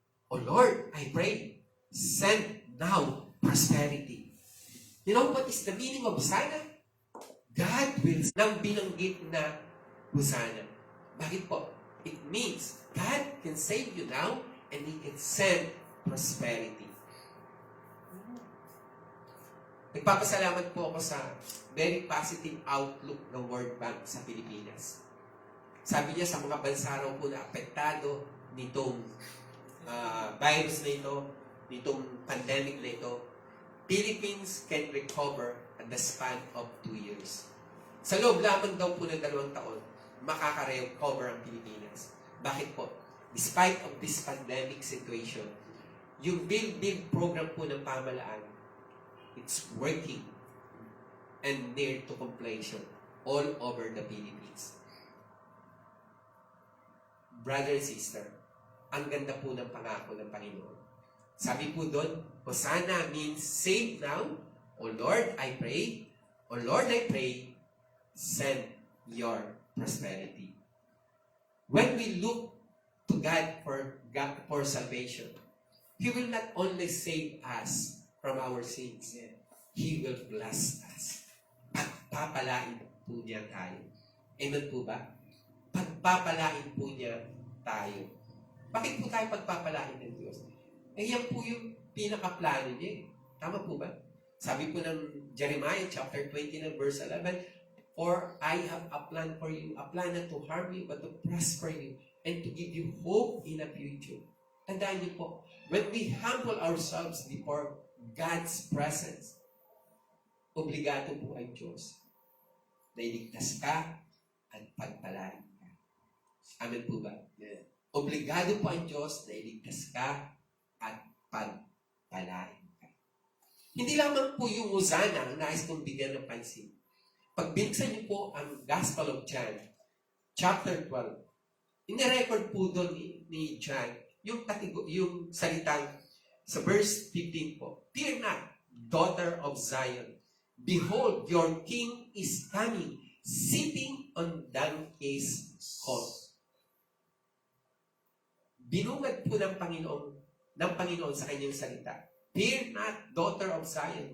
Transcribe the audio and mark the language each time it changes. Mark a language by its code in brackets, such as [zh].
[en] O Lord, I pray, send now prosperity. You know what is the meaning of Hosanna? God will [tl] nang binanggit na Hosanna. Bakit po? [en] It means God can save you now and He can send prosperity. [tl] Nagpapasalamat po ako sa [en] very positive outlook [tl] ng World Bank sa Pilipinas. Sabi niya sa mga bansa raw po na apektado nitong virus na ito, nitong pandemic na ito, [en] Philippines can recover at the span of 2 years. [tl] Sa loob lamang daw po ng 2 taon, makaka-recover ang Pilipinas. Bakit po? [en] Despite of this pandemic situation, [tl] yung build program po ng pamahalaan, [en] it's working and near to completion all over the Philippines. Brother and sister, [tl] ang ganda po ng pangako ng Panginoon. Sabi po doon, [en] Hosanna means save now. O Lord, I pray. O Lord, I pray, send your prosperity. When we look to God for salvation, He will not only save us from our sins, He will bless us. [tl] Pagpapalain po niya tayo. Amen po ba? Pagpapalain po niya tayo. Bakit po tayo pagpapalain ng Diyos? Yan po yung pinaka-plano niya. Tama po ba? Sabi po ng Jeremiah chapter 20 ng verse 11, [en] For I have a plan for you, a plan not to harm you, but to prosper you, and to give you hope in a future. [tl] Tandaan niyo po, [en] when we humble ourselves before God's presence, [tl] obligado po ang Diyos na iligtas ka at pagpalain ka. Amen po ba? Yeah. Obligado po ang Diyos na iligtas ka at pagpalain ka. Hindi lamang po yung Hosanna ang nais kong bigyan ng pansin. Pag binuksan niyo po ang Gospel of John, chapter 12, inirecord po doon ni John yung salitang sa verse 15 po, [en] Fear not, daughter of Zion. Behold, your king is coming, sitting on donkey's colt. [tl] Binungad po ng Panginoon sa kanyang salita. [en] Fear not, daughter of Zion.